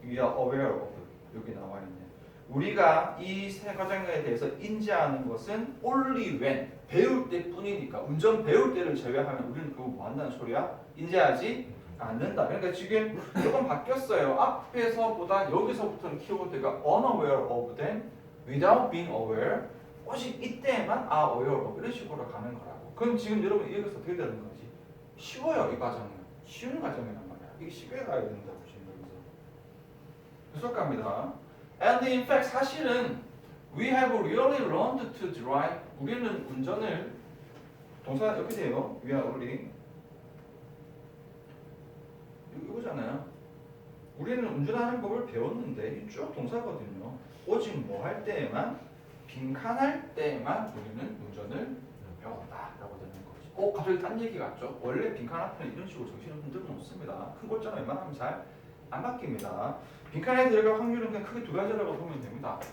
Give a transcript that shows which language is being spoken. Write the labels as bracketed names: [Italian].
[English] We are aware of [Korean] 여기 나와 있네. 우리가 이 세 과정에 대해서 인지하는 것은 [English] only when [Korean] 배울 때뿐이니까 운전 배울 때를 제외하면 우리는 그거 뭐 한다는 소리야? 인지하지 않는다. 그러니까 지금 조금 바뀌었어요. 앞에서보다 여기서부터는 키워드가 [English] unaware of them, without being aware. [Korean] 오직 이때만 [English] aware of [Korean] 이런 식으로 가는 거라고. 그럼 지금 여러분 여기서 어떻게 되는 거지? 쉬워요. 이 과정은. 쉬운 과정이란 말이야. 이게 쉽게 가야 된다고 지금 여기서. 계속 갑니다. [English] And in fact [Korean] 사실은 [English] we have really learned to drive. [Korean] 우리는 운전을 동사 이렇게 돼요. [English] We are already [Korean] 이거잖아요. 우리는 운전하는 법을 배웠는데 쭉 동사거든요. 오직 뭐 할 때에만 빈칸할 때만 우리는 운전을 배웠다라고 되는 거지. 갑자기 딴 얘기 같죠? 원래 빈칸 앞에는 이런 식으로 정신을 흔들어 놓습니다. 큰 골자는 웬만하면 잘 안 바뀝니다. 빈칸에 들어갈 확률은 그냥 크게 두 가지라고 보면 됩니다.